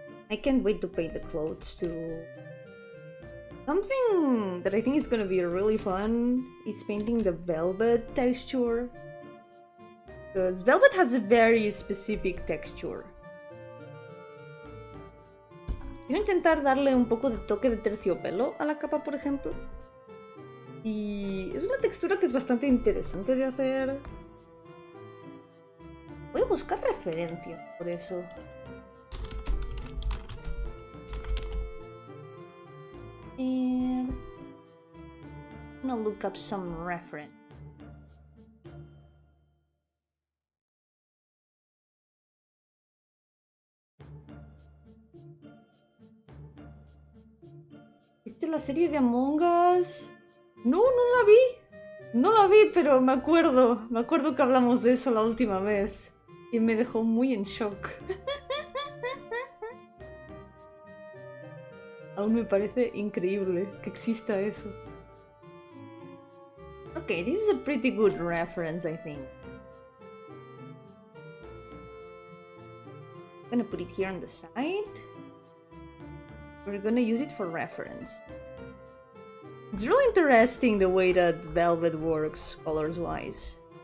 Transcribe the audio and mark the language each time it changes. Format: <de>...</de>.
<en>I can't wait to paint the clothes too. Something that I think is gonna be really fun is painting the velvet texture. Because velvet has a very specific texture.</en> <es>Quiero intentar darle un poco de toque de terciopelo a la capa, por ejemplo. Y es una textura que es bastante interesante de hacer. Voy a buscar referencias por eso.</es> <en>And I'm gonna look up some reference.</en> <es>¿Viste la serie de Among Us? No, no la vi. No la vi, pero me acuerdo. Me acuerdo que hablamos de eso la última vez. Y me dejó muy en shock. Aún me parece increíble que exista eso.</es> <en>Okay, this is a pretty good reference, I think. I'm gonna put it here on the side. We're gonna use it for reference. It's really interesting the way that velvet works colors-wise.</en>